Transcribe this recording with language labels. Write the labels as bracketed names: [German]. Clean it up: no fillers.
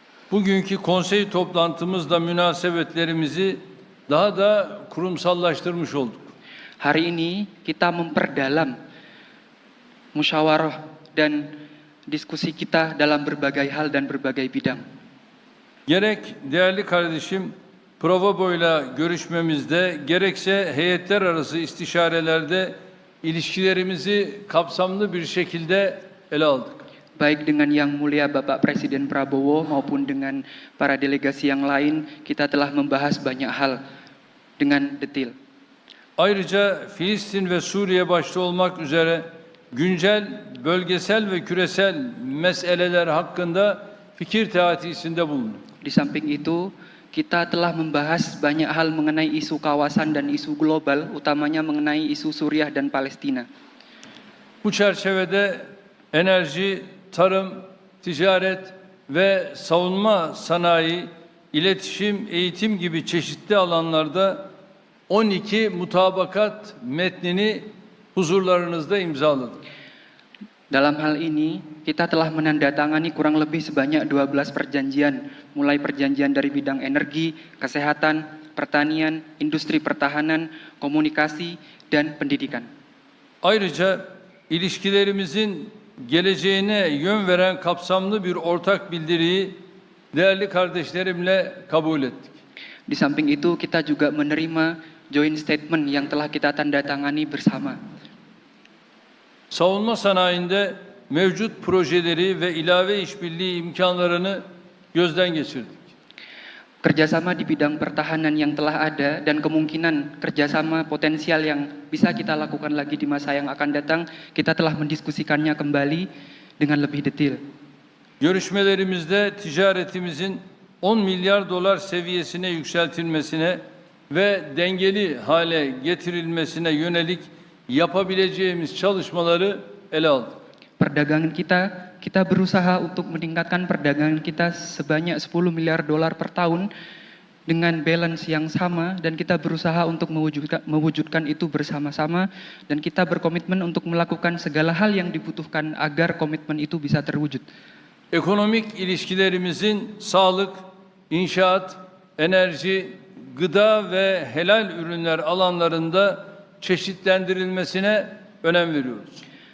[Turkish] Bugünkü konsey toplantımızla münasebetlerimizi daha da kurumsallaştırmış olduk. [Indonesian] Hari ini kita memperdalam musyawarah dan diskusi kita dalam berbagai hal dan berbagai bidang. [Turkish] Gerek değerli kardeşim Provobo'yla görüşmemizde, gerekse heyetler arası istişarelerde ilişkilerimizi kapsamlı bir şekilde ele aldık. [Indonesian] Baik dengan Yang Mulia Bapak Presiden Prabowo maupun dengan para delegasi yang lain, kita telah membahas banyak hal dengan detail. [Turkish] Ayrıca Filistin ve Suriye başta olmak üzere güncel, bölgesel ve küresel meseleler hakkında fikir teatisinde bulunduk. [Indonesian] Di samping itu, kita telah membahas banyak hal mengenai isu kawasan dan isu global, utamanya mengenai isu Suriah dan Palestina. [Turkish] Bu çerçevede enerji, tarım, ticaret ve savunma sanayi, iletişim, eğitim gibi çeşitli alanlarda 12 mutabakat metnini huzurlarınızda imzaladık. [Indonesian] Dalam hal ini, kita telah menandatangani kurang lebih sebanyak 12 perjanjian, mulai perjanjian dari bidang energi, kesehatan, pertanian, industri pertahanan, komunikasi, dan pendidikan. [Turkish] Ayrıca ilişkilerimizin geleceğine yön veren kapsamlı bir ortak bildiriyi değerli kardeşlerimle kabul ettik. [Indonesian] Di samping itu, kita juga menerima [English] joint statement [Indonesian] yang telah kita tandatangani bersama. [Turkish] Savunma sanayinde mevcut projeleri ve ilave işbirliği imkanlarını gözden geçirdik. [Indonesian] Kerjasama di bidang pertahanan yang telah ada dan kemungkinan kerjasama potensial yang bisa kita lakukan lagi di masa yang akan datang, kita telah mendiskusikannya kembali dengan lebih detail. [Turkish] Görüşmelerimizde ticaretimizin 10 milyar dolar seviyesine yükseltilmesine ve dengeli hale getirilmesine yönelik yapabileceğimiz çalışmaları ele aldık. [Indonesian] Perdagangan kita berusaha untuk meningkatkan perdagangan kita sebanyak 10 miliar dolar per tahun dengan balance yang sama dan kita berusaha untuk mewujudkan itu bersama-sama dan kita berkomitmen untuk melakukan segala hal yang dibutuhkan agar komitmen itu bisa terwujud. [Turkish] Ekonomik ilişkilerimizin sağlık, inşaat, enerji, gıda ve helal ürünler alanlarında çeşitlendirilmesine önem veriyoruz.